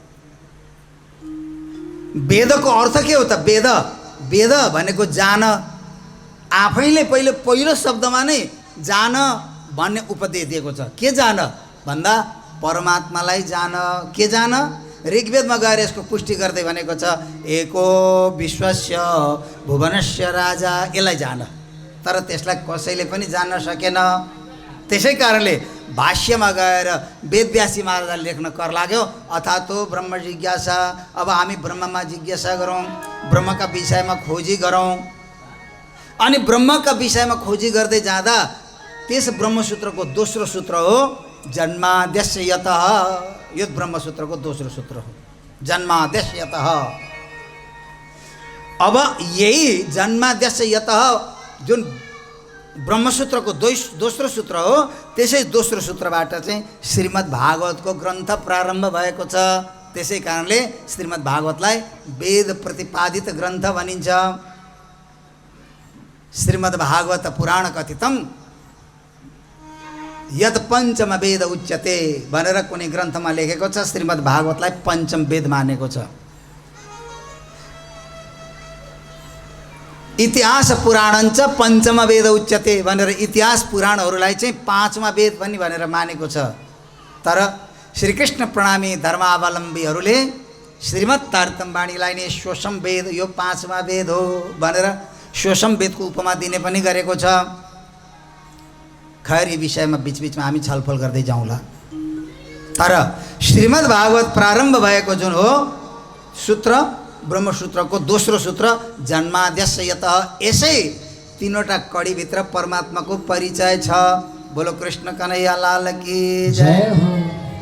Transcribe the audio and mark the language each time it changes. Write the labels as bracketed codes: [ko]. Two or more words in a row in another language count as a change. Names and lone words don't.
[ne] वेदको अर्थ के हो त? वेद, वेद भनेको जान। आफैले पहिलो शब्दमा नै जान भन्ने उपदेश दिएको छ। के जान भन्दा परमात्मालाई जान। के जान? ऋग्वेदमा गएर यसको पुष्टि गर्दै भनेको छ [sa] एको विश्वस्य भुवनस्य राजा, [ne] यसलाई जान। तर त्यसलाई कसैले पनि जान्न सकेन। त्यसै कारणले भाष्यमा गएर वेदव्यासी महाराजले लेख्न कर लाग्यो [sa] अथातो ब्रह्म जिज्ञासा। [ne] अब हामी ब्रह्ममा जिज्ञासा गरौँ, ब्रह्मका विषयमा खोजी गरौँ। अनि ब्रह्मका विषयमा खोजी गर्दै जाँदा त्यस ब्रह्मसूत्रको दोस्रो सूत्र हो [sa] जन्माद्यस्य यतः। [ne] यो ब्रह्मसूत्रको दोस्रो सूत्र हो [sa] जन्माद्यस्य यतः। [ne] अब यही [sa] जन्माद्यस्य यतः [ne] जुन ब्रह्मसूत्रको दोस्रो सूत्र हो, त्यसै दोस्रो सूत्रबाट चाहिँ श्रीमद् भागवतको ग्रन्थ प्रारम्भ भएको छ। त्यसै कारणले श्रीमद् भागवतलाई वेद प्रतिपादित ग्रन्थ भनिन्छ। [sa] श्रीमद् भागवत पुराण कथितम यद पञ्चम वेद उच्यते [ne] भनेर कुनै ग्रन्थमा लेखेको छ। श्रीमद् भागवतलाई पञ्चम वेद मानेको छ। [sa] इतिहास पुराणञ्च पञ्चम वेद उच्यते [ne] भनेर इतिहास पुराणहरूलाई चाहिँ पाँचमा वेद पनि भनेर मानेको छ। तर श्रीकृष्ण प्रणामी धर्मावलम्बीहरूले श्रीमद् तारतम्यवाणीलाई नै षोडशम वेद, यो पाँचमा वेद हो भनेर षोडशम वेदको उपमा दिने पनि गरेको छ। खैर यी विषयमा बिचबिचमा हामी छलफल गर्दै जाउँला। तर श्रीमद् भागवत प्रारम्भ भएको जुन हो सूत्र, ब्रह्मसूत्रको दोस्रो सूत्र [sa] जन्माद्यस्य यतः, [ne] यसै तीनवटा कડીभित्र परमात्माको परिचय छ। [hi] बोलो कृष्ण कन्हैया लाल की जय।